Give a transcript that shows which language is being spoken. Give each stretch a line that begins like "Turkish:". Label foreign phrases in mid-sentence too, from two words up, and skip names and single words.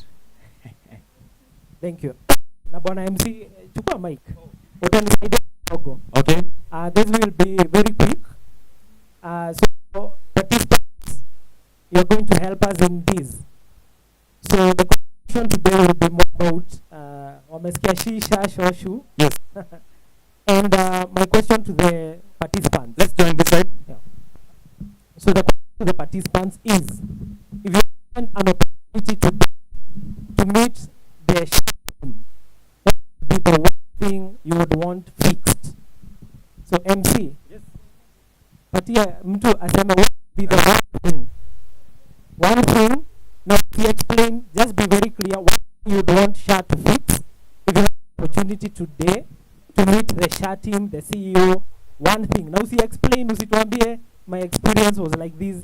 English: Thank you.
Swahili: Na Bwana MC, chukua mic. Utanisaidia kidogo.
English: Okay. This will be very quick. So participants, you're going to help us in this. So the question today will be more about
Swahili: wamesikia shisha shoshu.
English: Yes. And my question to the participants. Let's join this side. Yeah. So the question to the participants is, if you have an opportunity to meet the shame, what would be the one thing you would want fixed? So MC, yes.
Swahili: Patia mtu asema
English: what would be the one thing? One thing, now he explain, just be very clear what you would want SHA to fix. If you have an opportunity today to meet the SHA team, the CEO, one thing. Now he explain, usituambie, my experience was like this.